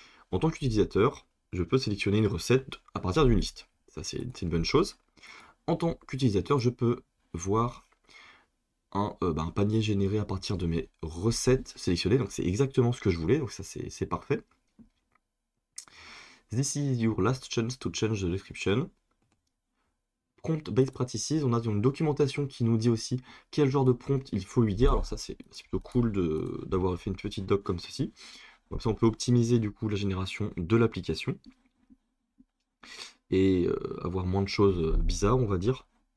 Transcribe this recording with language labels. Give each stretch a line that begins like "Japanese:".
French: En tant qu'utilisateur, je peux sélectionner une recette à partir d'une liste. Ça, c'est une bonne chose. En tant qu'utilisateur, je peux voir un panier généré à partir de mes recettes sélectionnées. Donc, c'est exactement ce que je voulais. Donc, ça, c'est parfait.
English: This is your last chance to change the description.
French: Prompt Best Practices, on a une documentation qui nous dit aussi quel genre de prompt il faut lui dire. Alors ça c'est plutôt cool d'avoir fait une petite doc comme ceci. Comme ça on peut optimiser du coup la génération de l'application et avoir moins de choses bizarres on va dire.